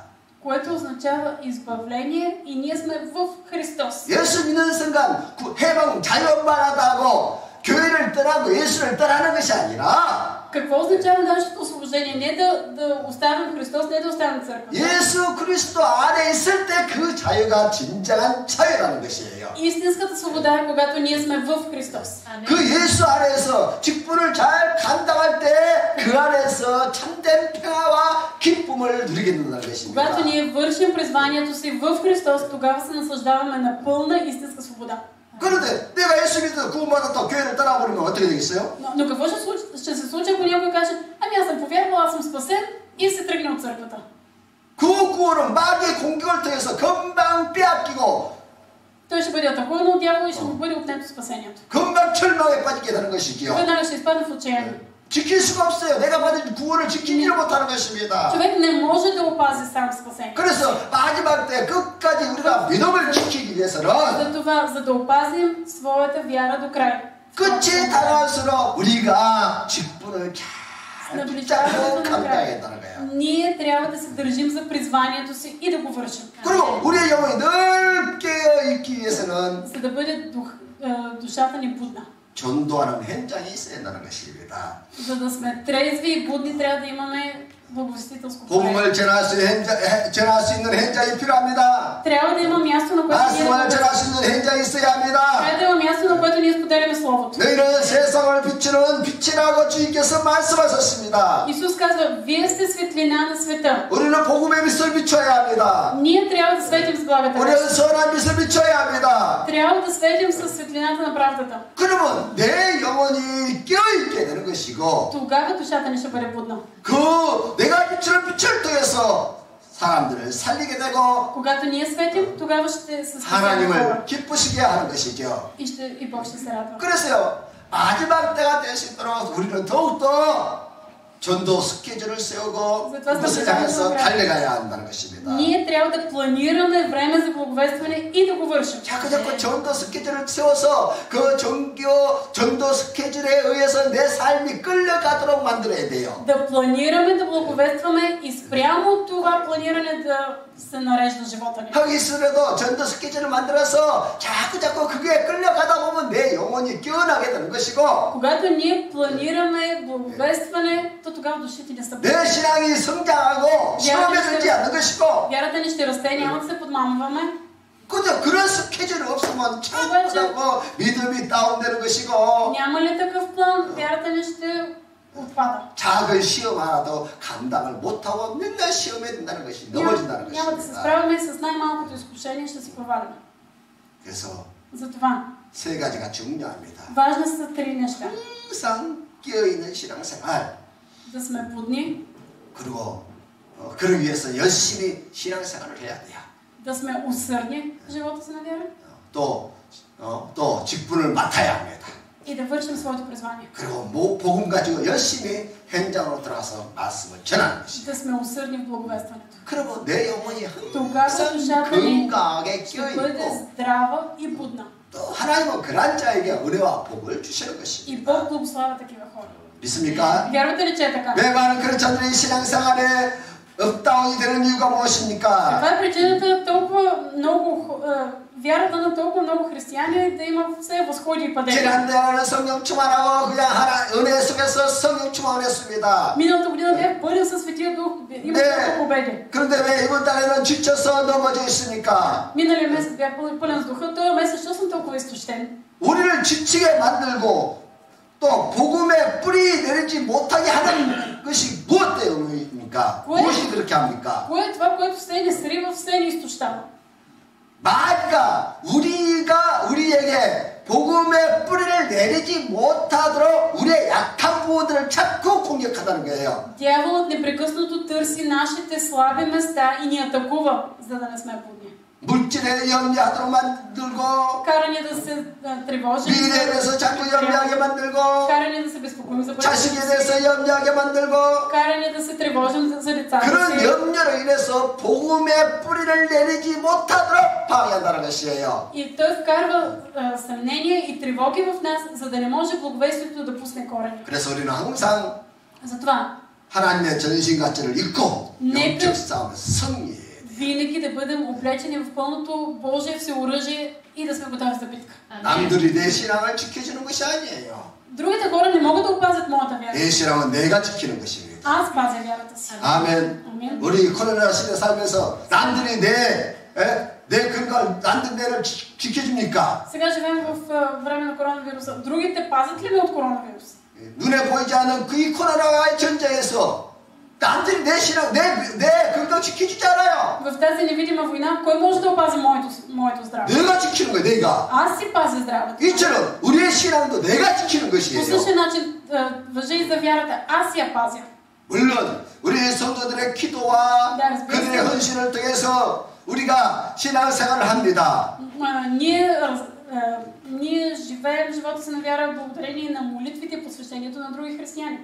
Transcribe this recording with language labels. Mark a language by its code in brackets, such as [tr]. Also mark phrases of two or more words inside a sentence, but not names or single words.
[bg] Което означава избавление и ние сме в Христос. [ko] 예수 믿는 순간 해방 자유만하다고 교회를 떠나고 예수를 떠나는 것이 아니라 [bg] Какво означава нашето освобождение? Не да оставим Христос, не да оставим църква. [ko] 예수 그리스도 안에 있을 때 그 자유가 진정한 자유라는 것이에요. [bg] Истинската свобода е когато ние сме в Христос. [ko] 그 예수 안에서 직분을 잘 감당할 때 그 안에서 참된 평화와 기쁨을 누리게 된다는 것입니다. [bg] Когато ние вършим призванието си в Христос, тогава се наслаждаваме на пълна истинска свобода. [ko] 그런데 내가 예수 믿어 구원받았다 교회를 떠나버리면 어떻게 되겠어요? [bg] Но какво ще се случи, ако някой каже, ами аз съм повярвал, аз съм спасен и се тръгне от църквата? [ko] 그 구원은 마귀의 공격을 통해서 금방 빼앗기고 [bg] Той ще бъде атакуван от дявола и ще му бъде отнето спасението. [ko] 금방 절망에 빠지게 되는 것이지요. [bg] Веднага ще изпадне в отчаяние. [ko] 지킬 수가 없어요. 내가 받은 구원을 지키지를 못하는 것입니다. [bg] Човек не може да опази сам спасение. [ko] 그래서 마지막 때 끝까지 우리가 믿음을 지키기 위해서는 [bg] Затова, за да опазим своята вяра до край. [ko] 끝이 다가갈수록 우리가 직분을 잘 잘 붙잡고 감당했다는 거예요. [bg] Ние трябва да се държим за призванието си и да го вършим. [ko] 그리고 우리의 영혼이 늘 깨어있기 위해서는 [bg] За да бъде душата ни будна. [ko] 전도하는 현장이 있어야 한다는 것입니다. [bg] За да сме трезви и будни, трябва да имаме благовестителско поле. [ko] 복음을 전할 수 있는 현장이 필요합니다. [bg] Трябва да има място, на което ние [ko] 말씀을 전할 수 있는 현장이 있어야 합니다. [bg] трябва да има място, на което ние споделяме Словото. [ko] 너희는 세상을 비추는 빛이라고 주님께서 말씀하셨습니다. [bg] Исус казва, вие сте светлина на света. [ko] 우리는 복음의 빛을 비춰야 합니다. [bg] Ние трябва да светим с благата. [ko] 우리는 선한 빛을 비춰야 합니다. [bg] Трябва да светим с светлината на правдата. [ko] 그러면 내 영혼이 깨어있게 되는 것이고 [bg] Тогава душата ни ще бъде будна. [ko] 내가 비추는 빛을 통해서 사람들을 살리게 되고 [bg] Когато ние светим, тогава ще се спасяват [ko] 하나님을 [bg] хора. [ko] 기쁘시게 하는 것이죠. [bg] И Бог ще се радва. [ko] 그래서요, 마지막 때가 될 수 있도록 우리는 더욱더 전도 스케줄을 세우고 그것을 향해서 달려가야 한다는 것입니다. [bg] Ние трябва да планираме време за благовестване и да го вършим. [ko] 자꾸 전도 스케줄을 세워서 그 전도 스케줄에 의해서 내 삶이 끌려가도록 만들어야 돼요. [bg] Да планираме да благовестваме и спрямо това планиране да се нарежда живота ни. [ko] 하기 싫어도 전도 스케줄을 만들어서 자꾸 그게 끌려가다 보면 내 영혼이 깨어나게 되는 것이고 [bg] Когато ние планираме благовестване, то тогава душите ни са [ko] 내 신앙이 성장하고 시험해지지 않는 것이고 [bg] Вярата ни ще расте, няма да се подмамваме. [ko] 근데 그런 스케줄이 없으면 자꾸 믿음이 다운되는 것이고 [bg] Няма ли такъв план, вярата ни ще отпада. [ko] 작은 시험 하나도 감당을 못하고 맨날 시험에 든다는 것이 넘어진다는 [bg] Няма да се [ko] 것입니다. [bg] справяме с най-малкото изкушение, ще се провалим. [ko] 그래서 [bg] Затова [ko] 세 가지가 중요합니다. [bg] важни са три неща. [ko] 항상 깨어있는 신앙생활 [bg] Да сме будни, [ko] 그리고 그러기 위해서 열심히 신앙생활을 해야 돼요. [bg] да сме усърдни в живота си на вяра [ko] 또 직분을 맡아야 합니다. [bg] и да вършим своето призвание. [ko] 그리고 복음 가지고 열심히 현장으로 들어가서 말씀을 전하는 것입니다. [bg] Да сме усърдни в благовестването. [ko] 그리고 내 영혼이 [bg] Тогава [ko] 항상 [bg] душата ни [ko] 건강하게 [bg] ще бъде [ko] 깨어있고 [bg] здрава и будна. [ko] 또 하나님은 그런 자에게 은혜와 복을 주시는 [bg] И [ko] 것입니다. [bg] Бог благославя такива хора. [ko] 믿습니까? [bg] Вярвате ли, че е така? [ko] 왜 많은 그런 자들이 신앙생활에 업다운이 되는 이유가 무엇입니까? [bg] Това е причината толкова много вярата на толкова много християни да има все възходи и падения. [ko] 지난달에는 성령 충만하고 그냥 은혜 속에서 성령 충만했습니다. [bg] Миналата година бях пълен със Светия Дух, имах толкова победи. [ko] 그런데 왜 이번 달에는 지쳐서 넘어져 있습니까? [bg] Миналия месец бях пълен с духа, този месец защо съм толкова изтощен? [ko] 우리를 지치게 만들고 또 복음의 뿌리 내리지 못하게 하는 것이 무엇 때문입니까? 무엇이 그렇게 합니까? [bg] Кое е това, което все ни срива, все ни изтощава? [ko] 마귀가 우리에게 복음의 뿌리를 내리지 못하도록 우리의 약한 부분들을 자꾸 공격하다는 거예요. [bg] Дяволът непрекъснато търси нашите слаби места и ни атакува, за да не сме будни. [ko] 물질에 염려하도록 만들고 [bg] Кара ни да се тревожим, [ko] 미래에 대해서 자꾸 염려하게 만들고 [bg] кара ни да се безпокоим за [ko] 자식에 [bg] бъдещето, [ko] 대해서 염려하게 만들고 [bg] кара ни да се тревожим за децата [ko] 그런 [bg] си. [ko] 염려로 인해서 복음의 뿌리를 내리지 못하도록 방해한다는 것이에요. [bg] И той вкарва съмнение и тревоги в нас, за да не може благовестието да пусне корени. [ko] 그래서 우리는 항상 [bg] Затова [ko] 하나님의 전신 가치를 잊고 [bg] Нека- [ko] 영적 싸움에 승리해야 돼요. [bg] винаги да бъдем облечени в пълното Божие всеоръжие и да сме готови за битка. [ko] 남들이 내 신앙을 지켜주는 것이 아니에요. [bg] Другите хора не могат да опазят моята вяра. [ko] 내 신앙은 내가 지키는 것입니다. [bg] Аз пазя вярата си. [ko] 아멘. [bg] Амин. [ko] 우리 코로나 시대 살면서 남들이 내 건강을 남들 내를 지켜줍니까? [bg] Сега живеем в време на коронавируса. Другите пазят ли ме от коронавирус? [ko] 눈에 보이지 않는 그 코로나와의 전쟁에서 남들이 내 신앙, 내 건강 지켜주지 않아요. [bg] В тази невидима война, кой може да опази моето здраве? [ko] 내가 지키는 거예요, 내가. [bg] Аз си пазя здравето. [ko] 이처럼 우리의 신앙도 내가 지키는 [bg] По [ko] 것이에요. [bg] същия начин важи и за вярата. Аз я пазя. [ko] 물론 우리 성도들의 기도와 네, 그들의 헌신을 통해서 우리가 신앙생활을 합니다. [bg] Ние живеем живота си на вяра благодарение на молитвите и посвещението на други християни.